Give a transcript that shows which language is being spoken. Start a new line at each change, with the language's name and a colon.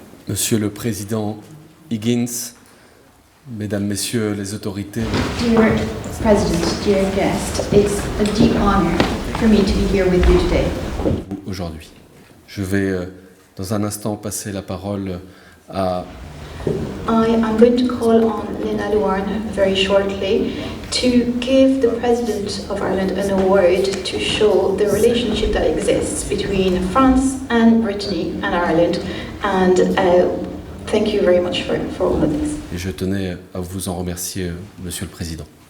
French: Monsieur le Président Higgins, Mesdames, Messieurs les autorités.
English: Dear President, dear guest, it's a deep honor for me to be here with you today.
French: Aujourd'hui. Je vais dans un instant passer la parole à
English: I'm going to call on Lena Luarn very shortly to give the President of Ireland an award to show the relationship that exists between France and Brittany and Ireland, and thank you very much for all of this.
French: Et je tenais à vous en remercier, Monsieur le Président.